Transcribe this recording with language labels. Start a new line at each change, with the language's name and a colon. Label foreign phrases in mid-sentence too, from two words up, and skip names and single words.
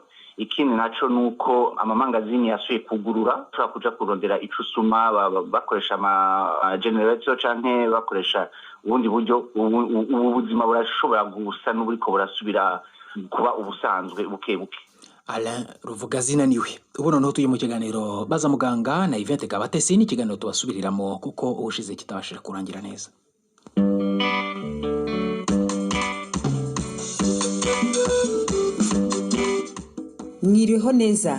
Rundi: Ikindi naco nuko amamangazini yasuye kugurura, ushobora kuja kurondera ico usuma bakoresha ama generator canke bakoresha ubundi buryo. Ubu buzima burashobora gusa n'uburiko burasubira kuba ubusanzwe buke buke. Alain Ruvugazina niwe.
Kinyarwanda: Ubu noneho tuye mu kiganiro Baza Muganga na Yvette Kabatesi, ni ikiganiro tubasubiriramo kuko ubushize kitabashije kurangira neza. Mwiriweho neza.